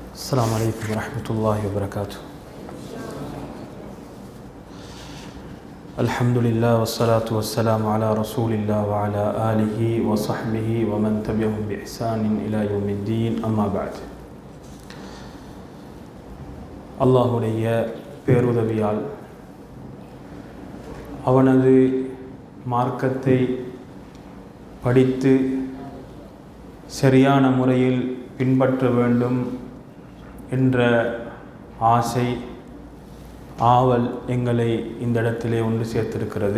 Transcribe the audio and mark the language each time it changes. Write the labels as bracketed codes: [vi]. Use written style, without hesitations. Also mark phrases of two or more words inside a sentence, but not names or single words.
[ar] السلام عليكم ورحمة الله وبركاته. الحمد لله والصلاة والسلام على رسول الله وعلى آله وصحبه ومن تبعهم بإحسان إلى يوم الدين. أما بعد. [ta] அல்லாஹுடைய பேருதவியால் அவனது மார்க்கத்தை படித்து சரியான முறையில் பின்பற்ற வேண்டும் என்ற ஆசை ஆவல் எங்களை இந்த இடத்திலே ஒன்று சேர்த்திருக்கிறது.